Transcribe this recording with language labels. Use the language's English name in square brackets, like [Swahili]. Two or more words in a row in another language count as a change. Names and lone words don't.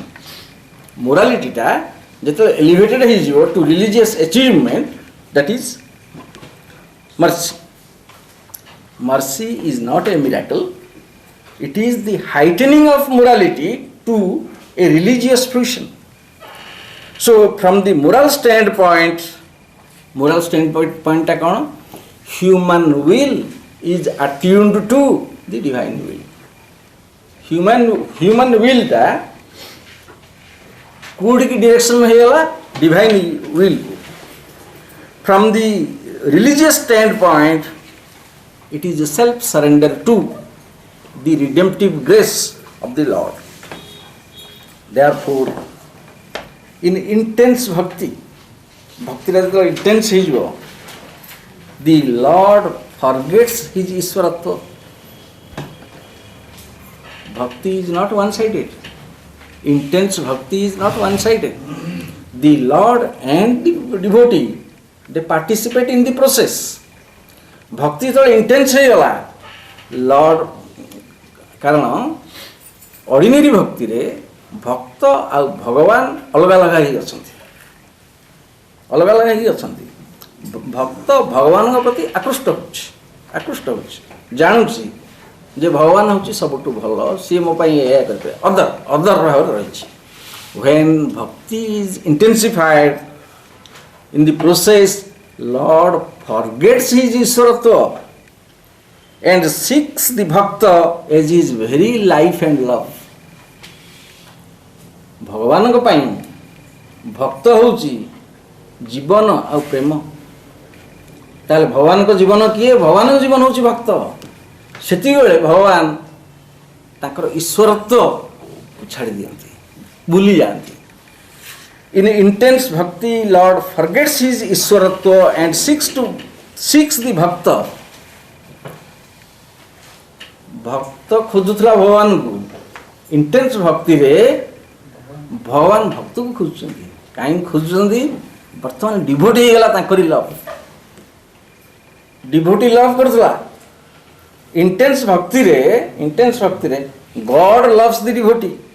[English] Morality [Odia] ଟା ଯେତେବେଳେ [English] elevated ହେଇଯିବ to religious achievement, that is mercy. Mercy is not a miracle. It is the heightening of morality to a religious fruition. So from the moral standpoint [Odia] ଟା କ'ଣ? [English] Human will is attuned to the divine will. [Odia] Human will ଟା କୋଉଠିକି ଡିରେକ୍ସନ୍ ହେଇଗଲା? [English] divine will. From the religious standpoint, it is a self-surrender to the redemptive grace of the Lord. Therefore, in intense bhakti ଯେତେବେଳେ intense ହେଇଯିବ, the Lord forgets his ଈଶ୍ୱରତ୍ୱ. Bhakti is not one-sided. Intense bhakti is not one-sided. The Lord and the devotee, they participate in the process. [Odia] Bhakti ଯେତେବେଳେ intense ହେଇଗଲା, Lord, କାରଣ ଅର୍ଡ଼ିନାରୀ ଭକ୍ତିରେ ଭକ୍ତ ଆଉ ଭଗବାନ ଅଲଗା ଅଲଗା ହେଇ ଅଛନ୍ତି। ଭକ୍ତ ଭଗବାନଙ୍କ ପ୍ରତି ଆକୃଷ୍ଟ ହେଉଛି, ଜାଣୁଛି ଯେ ଭଗବାନ ହେଉଛି ସବୁଠୁ ଭଲ, ସିଏ ମୋ ପାଇଁ ଏହା କରିବେ, ଅଦର ଭାବରେ ରହିଛି। [English] When bhakti is intensified in the process, Lord forgets his ଈଶ୍ୱରତ୍ୱ and seeks the bhakta as his very life and love. [Odia] ଭଗବାନଙ୍କ ପାଇଁ ଭକ୍ତ ହେଉଛି ଜୀବନ ଆଉ ପ୍ରେମ। ତାହେଲେ ଭଗବାନଙ୍କ ଜୀବନ କିଏ? ଭଗବାନଙ୍କ ଜୀବନ ହେଉଛି ଭକ୍ତ। ସେତିକିବେଳେ ଭଗବାନ ତାଙ୍କର ଈଶ୍ୱରତ୍ୱକୁ ଛାଡ଼ି ଦିଅନ୍ତି, ଭୁଲି ଯାଆନ୍ତି। [English] In intense bhakti, Lord forgets his ଈଶ୍ୱରତ୍ୱ and seeks the bhakta. [Odia] ଭକ୍ତ ଖୋଜୁଥିଲା ଭଗବାନଙ୍କୁ, ଇଣ୍ଟେନ୍ସ ଭକ୍ତିରେ ଭଗବାନ ଭକ୍ତକୁ ଖୋଜୁଛନ୍ତି। କାହିଁକି ଖୋଜୁଛନ୍ତି? ବର୍ତ୍ତମାନ ଡିଭୋଟି ହେଇଗଲା ତାଙ୍କରି ଲଭ୍। [English] devotee love କରୁଥିଲା। intense ଭକ୍ତିରେ God loves the devotee।